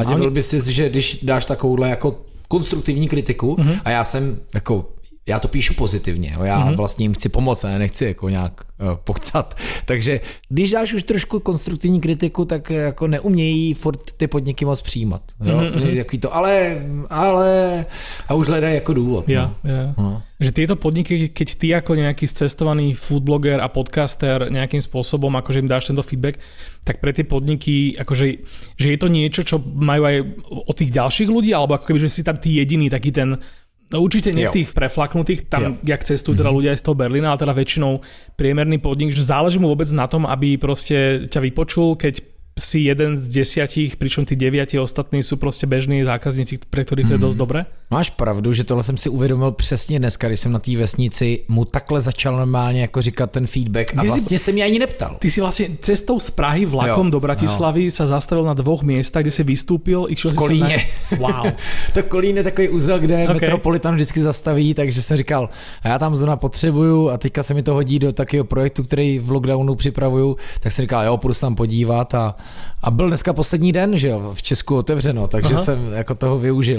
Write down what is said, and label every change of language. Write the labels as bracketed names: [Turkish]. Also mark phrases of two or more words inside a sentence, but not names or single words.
[Czech] A dělal by si, že když dáš takovouhle jako konstruktivní kritiku a já jsem jako já to píšu pozitivně, jo? Já vlastně jim chci pomoct, a nechci jako nějak pochcat. Takže když dáš už trošku konstruktivní kritiku, tak jako neumějí furt ty podniky moc přijímat. Jo? Jaký to, ale a už hledají jako důvod. [Slovak] Ja. Že tieto podniky, keď ty ako nejaký cestovaný foodbloger a podcaster nejakým spôsobom, akože im dáš tento feedback, tak pre tie podniky, akože, že je to niečo, čo majú aj od tých ďalších ľudí, alebo ako keby, že si tam ty jediný taký ten, no určite nie v tých preflaknutých, tam jak cestujú teda ľudia aj z toho Berlína, ale teda väčšinou priemerný podnik, že záleží mu vôbec na tom, aby proste ťa vypočul, keď si jeden z 10, pričom tí 9 ostatní sú proste bežní zákazníci, pre ktorých to je dosť dobré? [Czech] Máš pravdu, že tohle jsem si uvědomil přesně dneska, když jsem na té vesnici mu takhle začal normálně jako říkat ten feedback a vlastně jsem mě ani neptal. [Slovak] Ty si vlastně cestou z Prahy vlakom do Bratislavy sa zastavil na 2 miestach, kde si vystúpil. [Czech] V Kolíně. Wow. To Kolín je takový úzel, kde Metropolitan vždycky zastaví, takže jsem říkal, a já tam zóna potřebuju a teďka se mi to hodí do takového projektu, který v lockdownu připravuju, tak jsem říkal, jo, půjdu se tam podívat a byl dneska poslední den, že jo, v Česku otevřeno, takže jsem jako toho využil.